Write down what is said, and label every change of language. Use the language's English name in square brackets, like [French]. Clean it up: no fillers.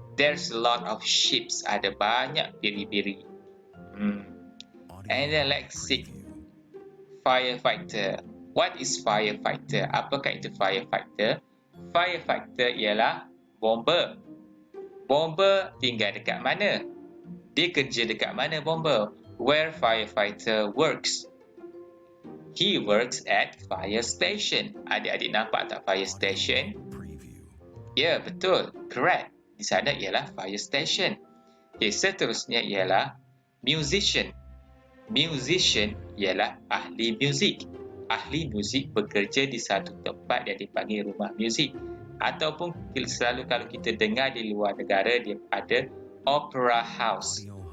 [English] There's a lot of sheep. [Malay] Ada banyak biri-biri. [English] And then let's see. Firefighter. What is firefighter? [Malay] Apakah itu firefighter? Firefighter ialah bomber. Bomber tinggal dekat mana? Dia kerja dekat mana bomber? [English] Where firefighter works? He works at fire station. [Malay] Adik-adik nampak tak fire station? Ya, betul. [English] Correct. [Malay] Di sana ialah fire station. Okay, seterusnya ialah musician. Musician ialah ahli muzik. Ahli muzik bekerja di satu tempat yang dipanggil rumah muzik. Ataupun selalu kalau kita dengar di luar negara, dia ada opera house.